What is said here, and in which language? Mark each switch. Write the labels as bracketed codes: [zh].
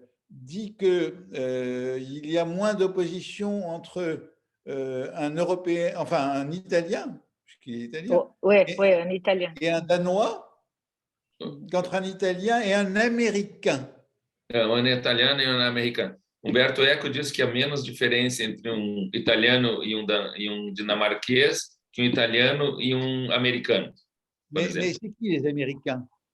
[fr] dit qu'il y a moins d'opposition entre un Européen, enfin un Italien, puisqu'il est italien, un Italien, et un Danois, qu'entre un Italien et un Américain. [pt] Um italiano e um americano. Umberto Eco diz que há menos diferença entre um italiano e um dinamarquês que um italiano e um americano. [fr] Mais c'est qui les Américains?